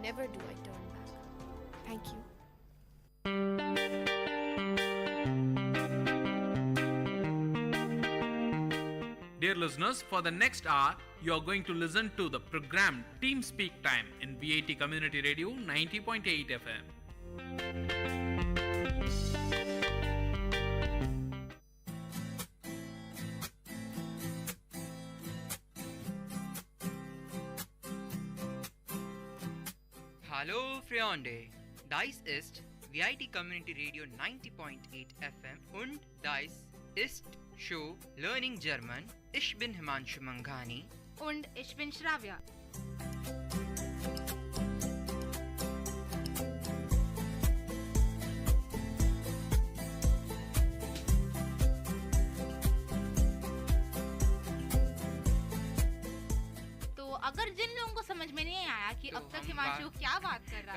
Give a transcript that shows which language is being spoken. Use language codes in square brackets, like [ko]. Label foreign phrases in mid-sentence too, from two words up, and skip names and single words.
[en] Never do I turn back. Thank you. Dear listeners, for the next hour, you are going to listen to the program Team Speak Time in VIT Community Radio 90.8 FM. [de] Hallo Freunde, dies ist VIT Community Radio 90.8 FM und dies ist Show Learning German. Ich bin Himanshu Manghani. Und ich bin Shravya. [hi] अगर जिन लोगों को समझ में नहीं आया कि अब तक हिमांशु क्या बात कर रहा था,